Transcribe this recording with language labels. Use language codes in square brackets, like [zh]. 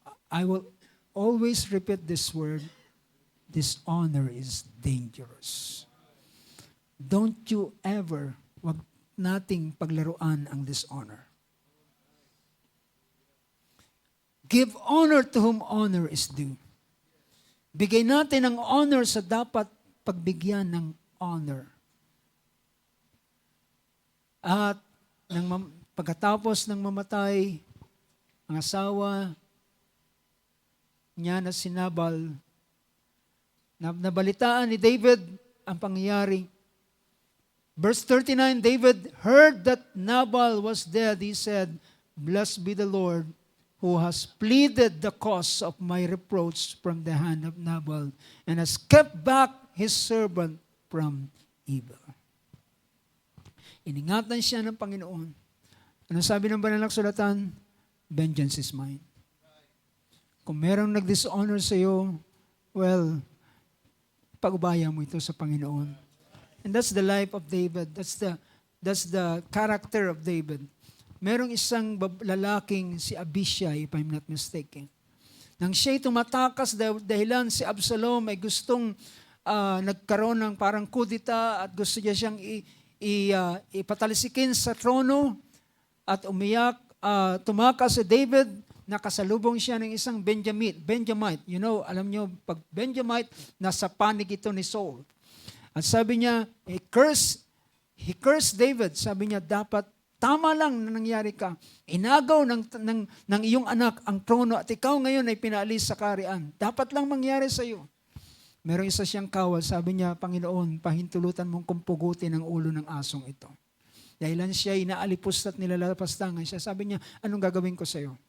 [en] I will always repeat this word. Dishonor is dangerous. Don't you ever, [tl] wag nating paglaruan ang dishonor. [en] Give honor to whom honor is due. [tl] Bigay natin ang honor sa dapat pagbigyan ng honor. At pagkatapos ng mamatay, ang asawa niya na si Nabal, nabalitaan ni David ang pangyayari. [en] Verse 39, David heard that Nabal was dead. He said, "Blessed be the Lord, who has pleaded the cause of my reproach from the hand of Nabal, and has kept back his servant from evil." [tl] Iningatan siya ng Panginoon. Ano sabi ng banal na kasulatan? [en] Vengeance is mine. [tl] Kung merong nag-dishonor sa iyo, well, pag-ubaya mo ito sa Panginoon. [en] And that's the life of David. That's the character of David. [tl] Merong isang lalaking si Abishai, [en] if I'm not mistaken. [tl] Nang siya'y tumatakas dahilan si Absalom ay gustong nagkaroon ng parang kudita at gusto niya siyang ipatalisikin sa trono at umiyak, tumakas si David, nakasalubong siya ng isang Benjamite. [en] You know, [tl] alam niyo, pag Benjamite, nasa panig ito ni Saul. At sabi niya, [en] he cursed David. [tl] Sabi niya, dapat tama lang na nangyari ka. Inagaw ng iyong anak ang trono at ikaw ngayon ay pinaalis sa kaharian. Dapat lang mangyari sa iyo. Merong isa siyang kawal. Sabi niya, Panginoon, pahintulutan mong kumpugutin ang ulo ng asong ito. Dahilan siya inaalipos at nilalapastangan siya. Sabi niya, anong gagawin ko sa iyo?